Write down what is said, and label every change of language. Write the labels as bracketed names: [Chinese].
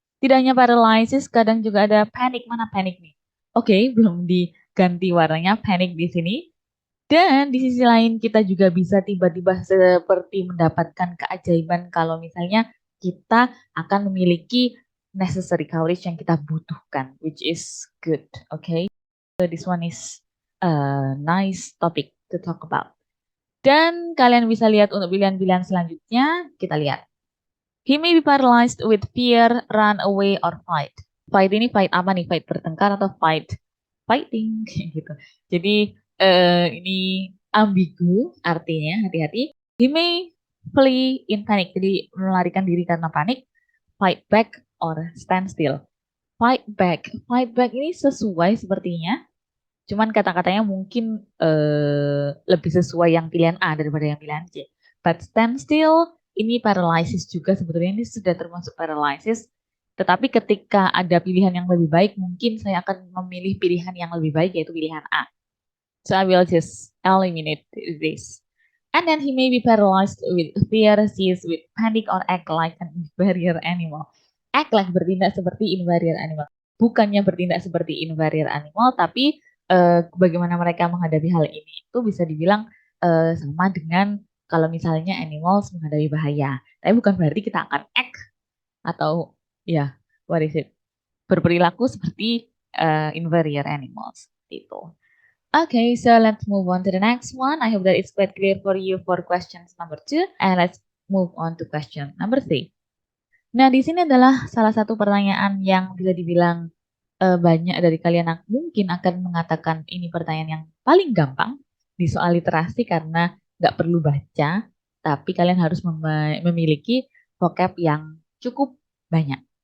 [Indonesian] Tidak hanya paralyzes, kadang juga ada panic. Mana panic nih? Oke, belum diganti warnanya panic di sini. Dan di sisi lain kita juga bisa tiba-tiba seperti mendapatkan keajaiban kalau misalnya kita akan memiliki necessary courage yang kita butuhkan, [English] which is good, okay? So this one is a nice topic to talk about. [Indonesian] Dan kalian bisa lihat untuk pilihan-pilihan selanjutnya, kita lihat. [English] He may be paralyzed with fear, run away, or fight. [Indonesian] Fight ini fight apa nih? Fight bertengkar atau fighting gitu. Jadi ini ambigu artinya, hati-hati. [English] He may flee in panic, [Indonesian] jadi melarikan diri karena panik. [English] Fight back or stand still. Fight back [Indonesian] ini sesuai sepertinya. Cuman kata-katanya mungkin lebih sesuai yang pilihan A daripada yang pilihan C. [English] But stand still [Indonesian] ini paralysis juga, sebetulnya ini sudah termasuk paralysis. Tetapi ketika ada pilihan yang lebih baik, mungkin saya akan memilih pilihan yang lebih baik, yaitu pilihan A. [English] So I will just eliminate this. And then he may be paralyzed with fear, seized with panic, or act like an inferior animal. Act like [Indonesian] bertindak seperti inferior animal. Bukannya bertindak seperti inferior animal, tapi bagaimana mereka menghadapi hal ini itu bisa dibilang sama dengan kalau misalnya animals menghadapi bahaya. Tapi bukan berarti kita akan act atau ya, [English] what is it? [Indonesian] Berperilaku seperti inferior animals itu. [English] Okay, so let's move on to the next one. I hope that it's quite clear for you for questions number 2. And let's move on to question number 3. [Indonesian] Nah, di sini adalah salah satu pertanyaan yang bisa dibilang banyak dari kalian mungkin akan mengatakan ini pertanyaan yang paling gampang di soal literasi karena nggak perlu baca, tapi kalian harus memiliki vocab yang cukup banyak.